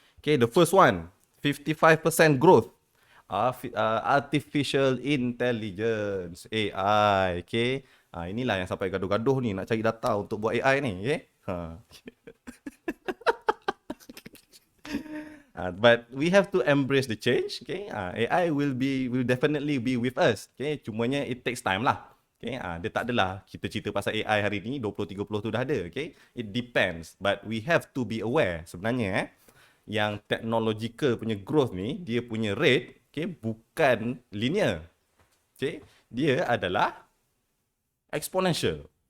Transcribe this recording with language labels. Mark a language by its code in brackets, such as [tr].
[en] Okay, the first one, 55% growth. Artificial Intelligence, AI. Okay. [ms] Inilah yang sampai gaduh-gaduh ni nak cari data untuk buat AI ni. [en] Okay. But we have to embrace the change. Okay. AI will definitely be with us. Okay. [ms] Cumanya [en] it takes time [ms] lah. [en] Okay. [ms] Dia tak adalah kita cerita pasal AI hari ni 2030 tu dah ada. [en] Okay. It depends. But we have to be aware [ms] sebenarnya yang [en] technological [ms] punya [en] growth [ms] ni, dia punya [en] rate, okay, [ms] bukan [en] linear. [ms] Okay, dia adalah exponential.